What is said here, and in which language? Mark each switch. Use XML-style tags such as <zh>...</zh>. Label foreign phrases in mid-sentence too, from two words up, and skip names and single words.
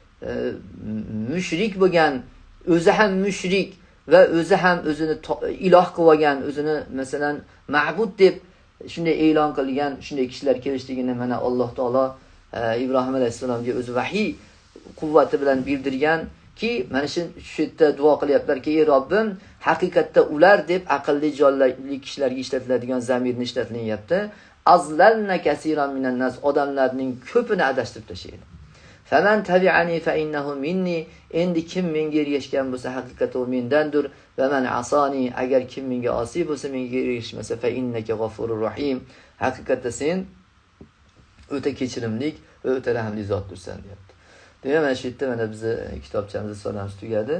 <uz>mushrik bo'lgan, o'zi ham mushrik va o'zi ham o'zini iloh qilib olgan, o'zini masalan ma'bud deb shunday e'lon qilgan shunday kishilar kelishligini mana Alloh taolo Ibrohim alayhisalomga o'zi vahiy quvvati bilan bildirganki, mana shu yerda duo qilyaplarki, ey Robbim, haqiqatda ular deb aqlli jonli kishilarga ishlatiladigan zamirni ishlatilyapti.</uz> <ar>أضللن كثيرا من الناس,</ar> <uz>odamlarning ko'pini adashtirib tashlaydi.</uz> <ar>فمن تبعني فإنه مني,</ar> <uz>endi kim menga ergashgan bo'lsa haqiqatda u mendandir.</uz> <ar>ومن عصاني,</ar> <uz>agar kim menga osiy bo'lsa, menga ergashmasa</uz> <ar>فإنك غفور رحيم,</ar> <uz>haqiqatda sen o'ta kechirimlik va o'ta rahmli zotdirsan deyapti. Demak, mana shu yerda mana bizni kitobchamizni sonamiz tugadi.</uz>